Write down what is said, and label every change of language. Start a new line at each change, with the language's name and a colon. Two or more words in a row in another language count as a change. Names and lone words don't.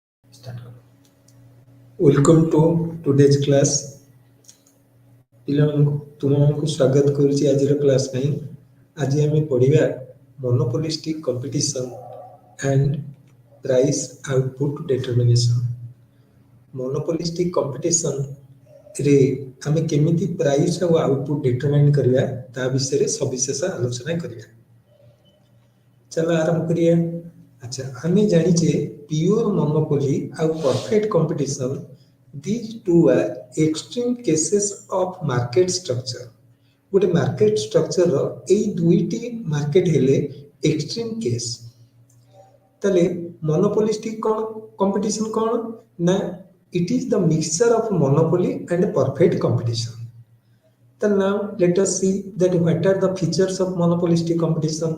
Hindi: Start करो.
English: Welcome to today's class.
Odia: ପିଲାମାନଙ୍କୁ ତୁମମାନଙ୍କୁ ସ୍ୱାଗତ କରୁଛି ଆଜିର କ୍ଲାସ୍ ପାଇଁ. ଆଜି ଆମେ ପଢ଼ିବା
English: monopolistic competition and price output determination. monopolistic competitionରେ
Odia: ଆମେ କେମିତି ପ୍ରାଇସ୍ ଆଉ ଆଉଟପୁଟ୍ ଡିଟରମାଇନ୍ କରିବା ତା ବିଷୟରେ ସବିଶେଷ ଆଲୋଚନା କରିବା. ଚାଲ ଆରମ୍ଭ କରିବା. ଆଚ୍ଛା, ଆମେ ଜାଣିଛେ
English: pure monopoly
Odia: ଆଉ
English: perfect competition, these two are extreme cases of market structure.
Odia: ଗୋଟେ
English: market structureର
Odia: ଏଇ ଦୁଇଟି ମାର୍କେଟ ହେଲେ
English: extreme case.
Odia: ତାହେଲେ ମୋନୋପୋଲିଷ୍ଟିକ୍ କ'ଣ, କମ୍ପିଟିସନ୍ କ'ଣ ନା
English: it is the mixture of monopoly and perfect competition. ତାହେଲେ now let us see that what are the features of monopolistic competition.